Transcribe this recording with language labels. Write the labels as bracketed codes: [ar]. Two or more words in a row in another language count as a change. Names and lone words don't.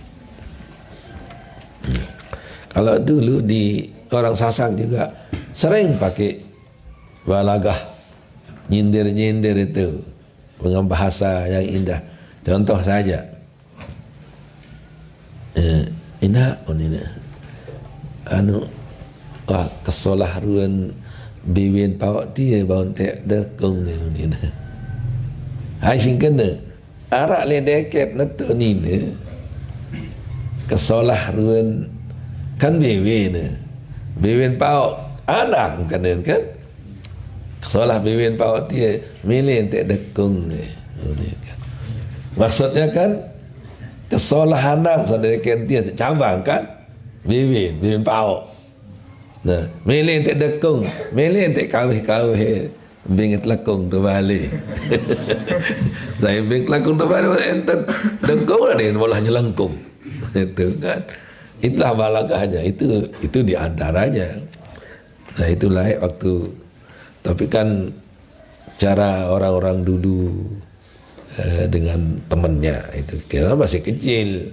[id] Kalau dulu di orang Sasak juga sering pakai balagah, nyindir-nyindir itu dengan bahasa yang indah. Contoh saja, indah, [sas] wah kesolah ruan biwin pawak dia bau tek dekung ni. Hai sing kena arak le deket netu ni ne. Kesolah ruan kan biwin pawak anak kan. Kesolah biwin pawak dia milih tek dekung ni. [id] Maksudnya kan kesolah anak saudara dia cabang kan [sas] biwin pawak. Nah, milih tak dekung, milih tak kawih-kawih, bingit lekung tu balik. Saya bingit lekung tu balik, enten dekung lah dia malah nyelengkung. [id] Itu kan, itulah balagahnya. Itu di antaranya. Nah itulah waktu. Tapi kan cara orang-orang dulu dengan temannya itu, kita masih kecil.